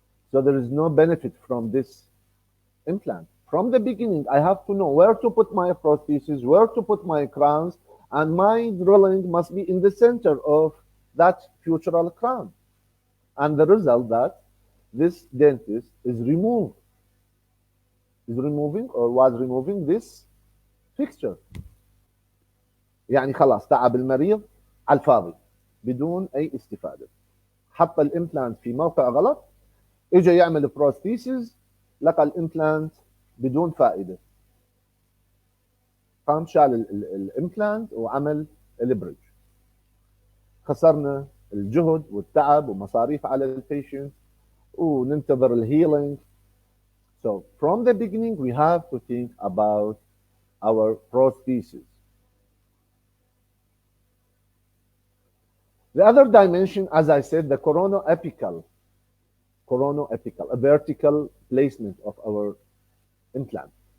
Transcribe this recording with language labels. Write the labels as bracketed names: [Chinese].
[English] So there is no benefit from this implant. From the beginning, I have to know where to put my prosthesis, where to put my crowns, and my drilling must be in the center of that futural crown. And the result that this dentist is was removing this fixture. [Arabic] يعني خلاص تعب المريض على الفاضي بدون اي استفاده. حط الامبلانت في موقع غلط، اجى يعمل بروستيسيس، لقى الامبلانت بدون فائده. قام شال الامبلانت وعمل البريدج. خسرنا الجهد والتعب ومصاريف على البيشنت وننتظر الهيلينج. [English] So from the beginning we have to think about our prosthesis. The other dimension, as I said, the coronoapical, a vertical placement of our implant.